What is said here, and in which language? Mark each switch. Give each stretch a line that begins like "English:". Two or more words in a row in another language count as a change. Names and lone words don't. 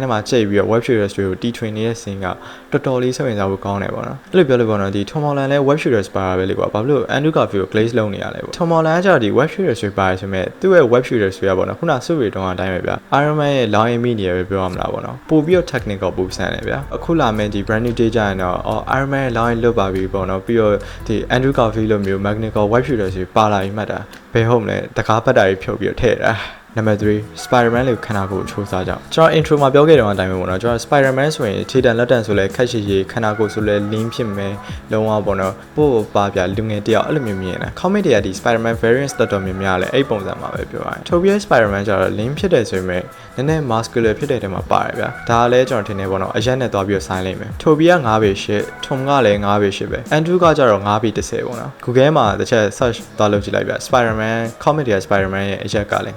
Burmese: မှာကြိတ်ပြီးတော့
English: web shooters
Burmese: တွေကိုတီထွင်နေတဲ့ scene ကတော်တော်လေးစိတ်ဝင်စားဖို့ကောင်းတယ်ပေါ့နော်အဲ့လိုပြောလို့ပေါ့နော်ဒီ Tom Holland လည်း
English: web shooters
Burmese: ပါတာပဲလေကွာဘာလို့ Andrew Garfield ကို glaze လုပ်နေရလဲပေါ့ Tom Holland ကကျတော့ဒီ
English: web shooters
Burmese: တွေပါတယ်ဆိုမဲ့သူ့ရဲ့
English: web shooters
Burmese: တွေကပေါ့နော်ခုနဆုတွေတုန်းကအတိုင်းပဲဗျ Iron Man ရဲ့ လောင်းရင်မိနေရပဲပြောရမလားပေါ့နော်ပို့ပြီးတော့ technical ပို့ဆန်တယ်ဗျအခုလာမယ့်ဒီ brand new day ကြရင်တော့ Iron Man ရဲ့လောင်းရင်လွတ်ပါပြီပေါ့နော်ပြီးတော့ဒီ Andrew Garfield လိုမျိုး
English: mechanical web shooters
Burmese: တွေပါလာပြီးမှတ်တာဘယ်ဟုတ်မလဲတကားပတ်တာတွေဖြုတ်ပြီးတော့ထည့်တာ Number 3 Spider-Man လို့ခန္ဓာကိုယ်ချိုးစားကြအောင်ကျွန်တော် intro မှာပြောခဲ့တဲ့အတိုင်းပဲပေါ့နော်ကျွန်တော် Spider-Man ဆိုရင်ခြေတံလက်တံဆိုလဲခက်ရှိ ရှိခန္ဓာကိုယ်ဆိုလဲ lean ဖြစ်မယ်လုံးဝပေါ့နော်ပို့ပါပြလူငယ်တယောက်အဲ့လိုမျိုးမြင်တယ် comic တွေကဒီ Spider-Man variants တော်တော်များများလဲအဲ့ပုံစံမှာပဲပြောရရင် Tobey Spider-Man ကျတော့ lean ဖြစ်တယ်ဆိုပေမဲ့နည်းနည်း muscular ဖြစ်တဲ့တဲမှာပါတယ်ဗျာဒါလည်းကျွန်တော်ထင်တယ်ပေါ့နော်အရက်နဲ့သွားပြီးဆိုင်လိမ့်မယ် Tobey က9ပေ8 Tom ကလည်း9ပေ8ပဲ Andrew ကကျတော့9ပေ10ပေါ့နော် Google မှာတစ်ချက် search သွားလုပ်ကြည့်လိုက်ဗျာ Spider-Man comic တွေက Spider-Man ရဲ့အရက်ကလည်း